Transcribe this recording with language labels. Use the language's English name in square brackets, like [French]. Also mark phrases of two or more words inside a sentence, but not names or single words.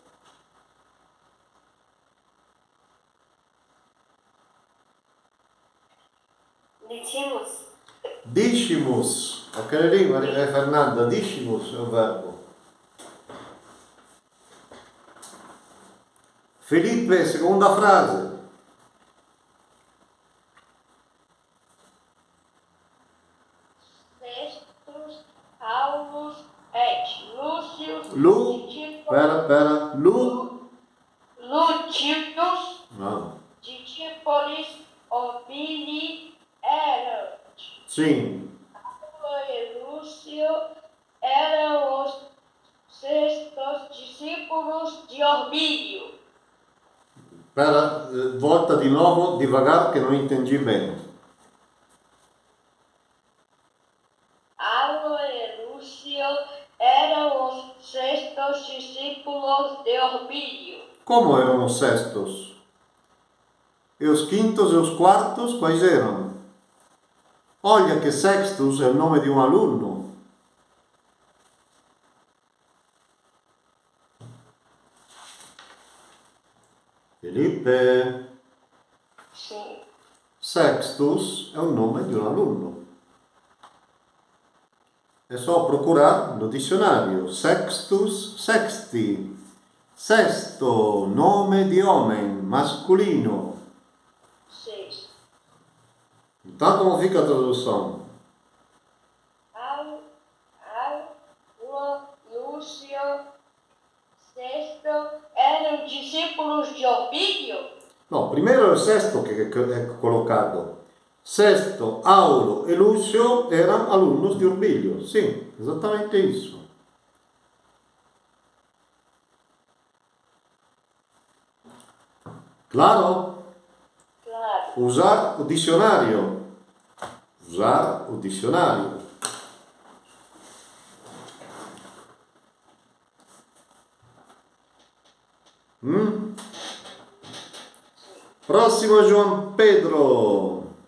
[Portuguese] Díximos. Díximos. Aquele ali, Maria Fernanda, díximos é o verbo. Felipe, segunda frase. Sextus, Aulus, et Lúcius, Pera. Lúcius. Lúcius, Não. discípulo Sim. Paulo e Lúcio eram os sextos discípulos de Orbílio. Espera, [Italian] volta di nuovo, devagar, che non intendi bene. [Portuguese] Paulo e Lúcio eram os sextos discípulos de Orbílio. Como erano os sextos? E os quintos e os quartos, quais erano? [Italian] Olha che Sextus è il nome di un alunno. [Portuguese] Felipe, Sim. [Italian] Sextus è un nome di un alunno. [Portuguese] È só procurar no dicionário. [Italian] Sextus, sexti. Sesto, nome di homem, masculino. [Portuguese] Sim. Então como fica a tradução? Paulo, Lúcio, sexto eram discípulos de Orbílio. [Italian] No, primeiro è il sesto che è collocato. Sesto, Aulo e Lucio erano alunnos di Orbilio. Sì, esattamente isso. Claro? [Portuguese] Claro. Usar o dicionário. Usar o dicionário. Próximo, João Pedro.